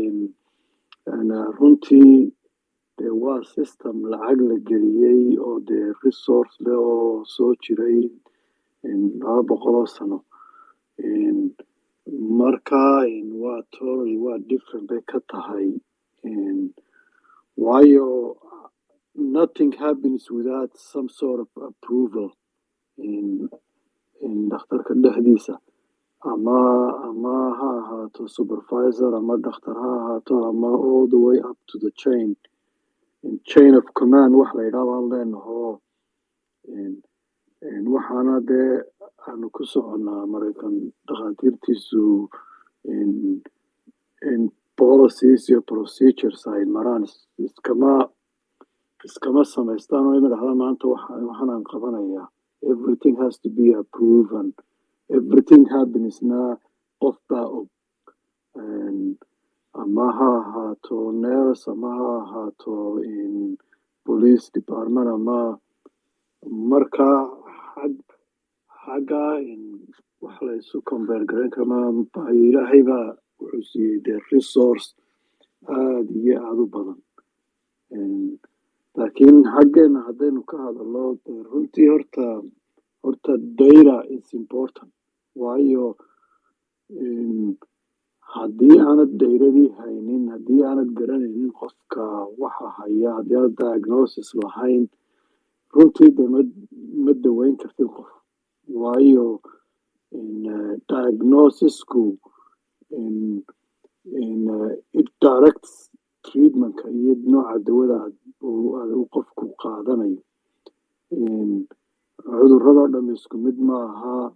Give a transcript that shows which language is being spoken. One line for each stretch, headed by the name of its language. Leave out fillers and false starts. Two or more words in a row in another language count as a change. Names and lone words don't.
Somali: runtii dee waa system lacag la geliyey oo dee resource leh oo soo jiray 200 sano marka waa totally waa different bay ka tahay waayo
English: nothing happens without some sort of approval
Somali: dhakhtarka dhexdiisa ama ha ahaato supervisor ama dhakhtar ha ahaato ama
English: all the way up to the chain of command
Somali: wax la yidhaha baan leenaho waxaana dee aanu ku soconnaa maraykan dhakhaatiirtiisu policies iyo procedures ay maraan iskama samaystaan oo ima dhahda maanta waxaanaan qabanayaa
English: everything has to be approved and everything happensna
Somali: qof baa og ama ha ahaato nurse ama ha ahaato
English: police department
Somali: ama marka xagga wax la isu compare garan kama ilaahay baa wuxuu siiyey dee resource aad iyo aad u badan laakiin xaggeena haddaynu ka hadalno runtii horta
English: data is important
Somali: waayo haddii aanad dayradii haynin haddii aanad garanaynin qofka waxa haya haddii aanad diagnosis lahayn runtii de ma daweyn kartid qof waayo diagnosisku
English: it directs treatmentka
Somali: iyo nooca dawada uu qofku qaadanayo cudurradoo dham isku mid maaha